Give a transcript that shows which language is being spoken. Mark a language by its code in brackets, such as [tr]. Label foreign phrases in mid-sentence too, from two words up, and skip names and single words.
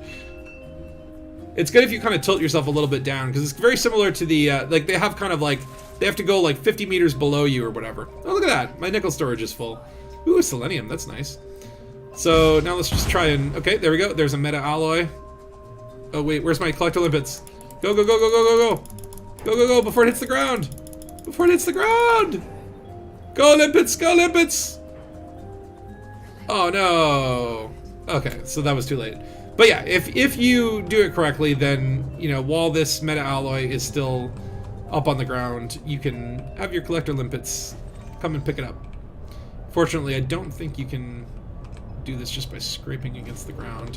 [en] It's good if you kind of tilt yourself a little bit down, because it's very similar to the, like they have kind of like, they have to go like 50 meters below you or whatever. Oh, look at that. My nickel storage is full. Ooh, selenium. That's nice. So now let's just try and, okay, there we go. There's a meta alloy. Oh, wait, where's my collector limpets? Go, go, go, go, go, go, go. Go, go, go, before it hits the ground. Before it hits the ground. Go, limpets, go, limpets. Oh, no. Okay, so that was too late. But yeah, if you do it correctly, then, you know, while this meta alloy is still up on the ground, you can have your collector limpets come and pick it up. Fortunately, I don't think you can do this just by scraping against the ground.